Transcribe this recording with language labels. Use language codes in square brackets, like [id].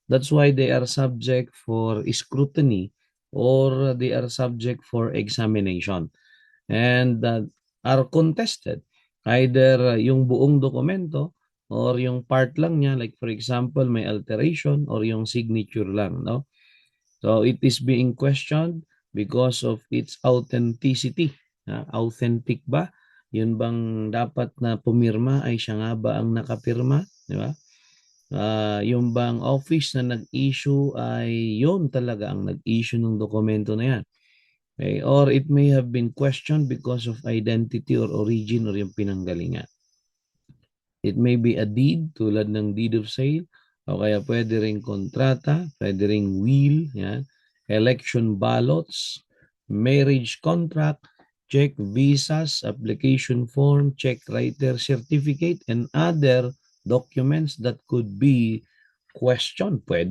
[en] That's why they are subject for scrutiny or they are subject for examination and are contested. [tl] Either yung buong dokumento or yung part lang niya, [en] like for example, [tl] may alteration or yung signature lang, no? [en] So it is being questioned because of its authenticity. [tl] Authentic ba? Yun bang dapat na pumirma ay siya nga ba ang nakapirma? Di ba? Yung bang office na nag-issue ay yun talaga ang nag-issue ng dokumento na yan. [en] Okay? Or it may have been questioned because of identity or origin or [tl] yung pinanggalingan. [en] It may be a deed [tl] tulad ng [en] deed of sale [tl] o kaya pwede ring kontrata, pwede ring will, [en] yan, election ballots, marriage contract, check visas, application form, check writer certificate, and other documents that could be questioned.